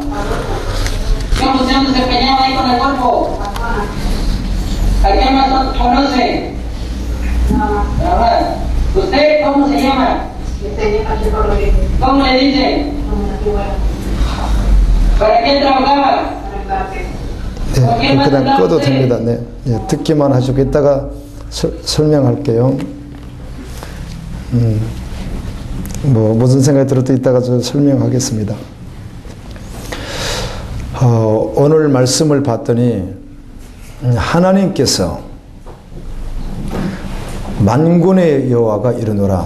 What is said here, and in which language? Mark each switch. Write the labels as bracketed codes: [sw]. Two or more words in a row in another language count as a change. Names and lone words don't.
[es] ¿Qué función desempeñaba ahí con el cuerpo? ¿A quién más conoce? Nada más. ¿Usted cómo se llama? ¿Cómo le dice? ¿Para quién trabajaba? [ko] 네, 그냥 꺼도 됩니다. 네, 네, 듣기만 하시고 이따가 설명할게요. 뭐 무슨 생각이 들어도 이따가 저 설명하겠습니다. 오늘 말씀을 봤더니 하나님께서 만군의 여호와가 이르노라.